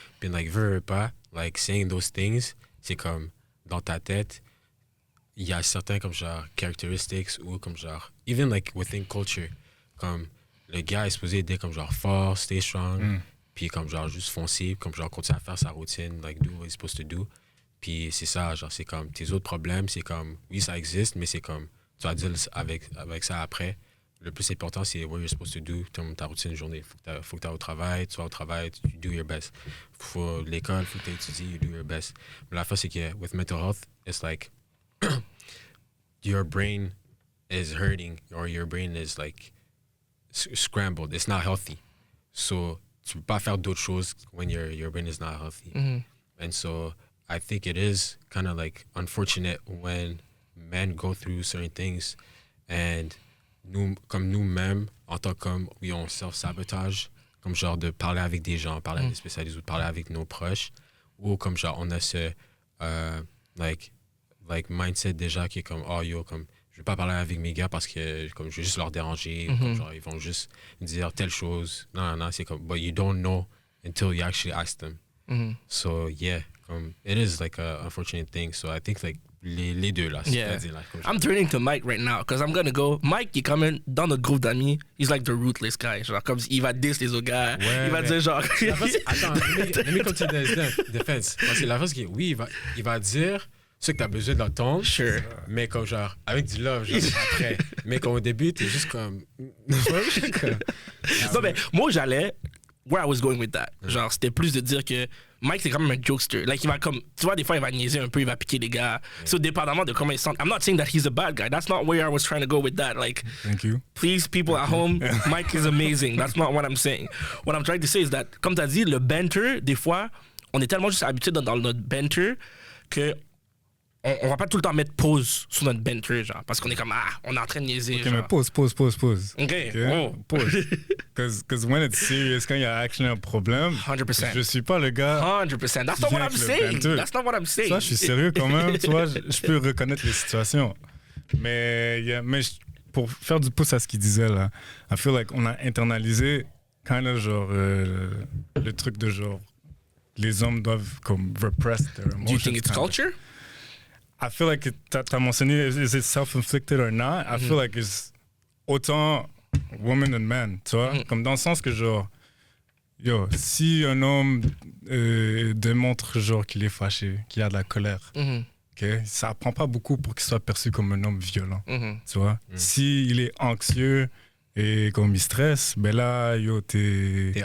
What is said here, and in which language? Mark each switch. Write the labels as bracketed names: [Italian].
[French] Puis like veux pas like [English] saying those things [French] c'est comme dans ta tête il y a certains comme genre characteristics ou comme genre [English] even like within culture [French] comme le gars est supposé être comme genre fort [English] stay strong [French] puis comme genre juste foncer comme genre continuer à faire sa routine [English] like do what he's supposed to do [French] puis c'est ça genre c'est comme tes autres problèmes c'est comme oui ça existe mais c'est comme tu vas dire avec ça après. Le plus important, c'est [English] what you're supposed to do, [French] ta routine de journée. Faut que tu ailles au travail, tu vas au travail, [English] you do your best. [French] Faut l'école, faut que tu étudies, [English] you do your best. [French] Mais la fois, c'est que [English] with mental health, it's like your brain is hurting or your brain is like scrambled. It's not healthy. So, [French] tu peux pas faire d'autres choses [English] when your brain is not healthy. And so, I think it is kind of like unfortunate when men go through certain things [French] and comme nous-mêmes, en tant qu'hommes, oui, on self-sabotage, comme genre de parler avec des gens, parler avec des spécialistes ou de parler avec nos proches, ou comme genre on a ce [English] like mindset [French] déjà qui est comme comme je vais pas parler avec mes gars parce que comme je vais juste leur déranger, ou comme genre ils vont juste dire telle chose. Non, c'est comme [English] but you don't know until you actually ask them. So yeah, it is like a unfortunate thing. So I think like [French] les deux là. [English] Yeah. I'm turning to Mike right now because I'm gonna go. [French] Mike, il est quand même dans notre groupe d'amis. [English] He's like the ruthless guy. [French] Genre comme il va diss les autres gars. Ouais, il va dire genre. Attends, [English] let me come to the defense. [French] Parce que la chose qui oui, il va dire ce que t'as besoin d'entendre. [English] Sure. [French] Mais comme genre avec du love genre après. Mais comme au début t'es juste comme. Non mais moi j'allais. [English] Where I was going with that. [French] Genre c'était plus de dire que Mike, c'est quand même un jokester. Like, il va comme, tu vois, des fois, il va niaiser un peu, il va piquer les gars. So, dépendamment de comment il sent. [English] I'm not saying that he's a bad guy. That's not where I was trying to go with that. Like, Thank you. please, people at home, Mike is amazing. That's not what I'm saying. What I'm trying to say is that, [French] comme tu as dit, le banter, des fois, on est tellement juste habitué dans notre banter que on va pas tout le temps mettre pause sur notre banter, genre, parce qu'on est comme, on est en train de niaiser. [English] Ok, [French] genre. mais pause. [English] OK. Oh. Pause. Because when it's serious, [French] quand il y a actually un problème, [English] 100%. [French] je suis pas le gars. [English] 100%. That's not what I'm saying. That's not what I'm saying. [French] Ça, je suis sérieux quand même. Tu vois, je peux reconnaître les situations. Mais pour faire du pouce à ce qu'il disait là, [English] I feel like [French] on a internalisé [English] kind of [French] genre le truc de genre les hommes doivent comme [English] repress their emotions. Do you think it's kinda. culture? I feel like [French] t'as mentionné [English] is it self-inflicted or not? I feel like it's autant woman and man, [French] tu vois? Comme dans le sens que genre, si un homme démontre genre qu'il est fâché, qu'il a de la colère, okay, ça prend pas beaucoup pour qu'il soit perçu comme un homme violent, tu vois? S'il est anxieux et comme il stresse, ben là, t'es